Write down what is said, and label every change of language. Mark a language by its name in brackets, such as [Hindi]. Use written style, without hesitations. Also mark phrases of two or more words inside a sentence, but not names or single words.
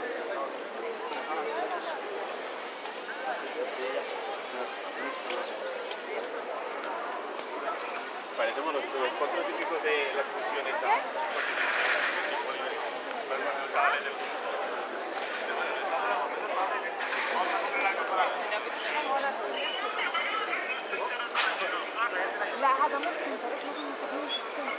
[Spanish] Parecemos los cuatro típicos de la función esta. [Arabic] لا هذا مش سنتر، احنا كنا متفقين في السنتر.